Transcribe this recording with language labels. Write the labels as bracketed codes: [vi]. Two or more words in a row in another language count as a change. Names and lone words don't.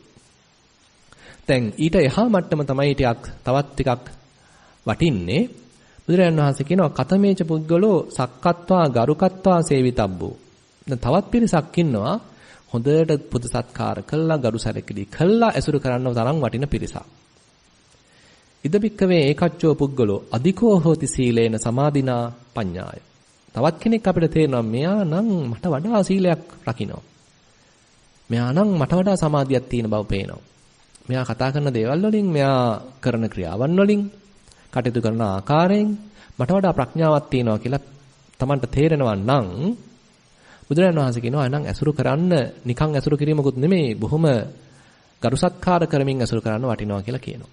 [si] දැන් ඊට එහා මට්ටම තමයි තවත් ටිකක් වටින්නේ. බුදුරජාණන් වහන්සේ කියනවා [pi] කතමේච පුද්ගලෝ සක්කත්වා ගරුකත්වා සේවිතබ්බෝ. [si] දැන් තවත් පිරිසක් ඉන්නවා හොඳට පුද සත්කාර කළා, ගරු සැලකිලි කළා ඇසුරු කරන්නව තරම් වටින පිරිසක්. [pi] ඉදබික්කවේ ඒකච්චෝ පුද්ගලෝ අධිකෝ හෝති සීලේන සමාධිනා පඤ්ඤාය. [si] තවත් කෙනෙක් අපිට තේරෙනවා මෙයා නම් මට වඩා සීලයක් රකින්නවා. මෙයා නම් මට වඩා සමාධියක් තියෙන බව පේනවා. මෙයා කතා කරන දේවල් වලින්, මෙයා කරන ක්‍රියාවන් වලින්, කටයුතු කරන ආකාරයෙන් මට වඩා ප්‍රඥාවක් තියෙනවා කියලා Tamanට තේරෙනවා නම් බුදුරජාණන් වහන්සේ කියනවා එහෙනම් ඇසුරු කරන්න නිකන් ඇසුරු කිරීමකුත් නෙමෙයි, බොහොම ගරු සත්කාර කරමින් ඇසුරු කරන්න වටිනවා කියලා කියනවා.